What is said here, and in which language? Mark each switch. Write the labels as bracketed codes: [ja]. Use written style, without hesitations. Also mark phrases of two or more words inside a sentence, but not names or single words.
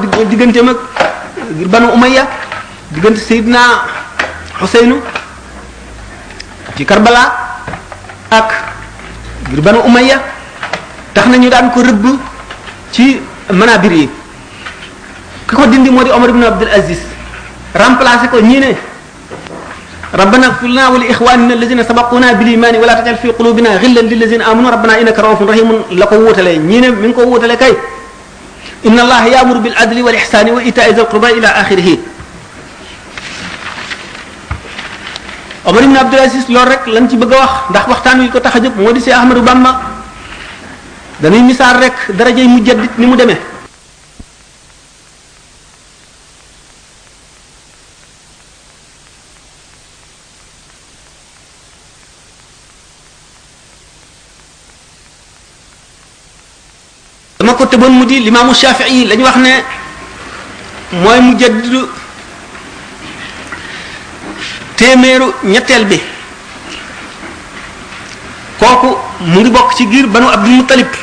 [wo] digganteem ak Banu Umayya diggante Seydina Xuseynu ci Karbala ak ngir Banu Umayya tax nañu daan ko rëbb ci manabir yi ki ko dindi moo di Omar ibn Abdul Aziz remplacé ko ñii ne [ar] ربنا اغفر لنا ولإخواننا الذين سبقونا بالإيمان ولا تجعل في قلوبنا غلا للذين آمنوا ربنا إنك رؤوف رحيم [wo] la ko wuutalee ñii ne mi ngi ko wuutalee kay [ar] إن الله يأمر بالعدل والإحسان وإيتاء ذي القربى إلى آخره [wo] Omar ibn Abdul Aziz loolu rek lañ ci bëgg a wax ndax waxtaan wi ko tax a jóg moo di Seex Ahmadu Bamba dañuy misaal rek darajay mujaddid ni mu demee. dama ko tëboon mu di limaamu Shafii la ñu wax ne mooy mujaddidu téeméeru ñetteel bi kooku mu ngi bokk ci giir banu Abdul Muttalib.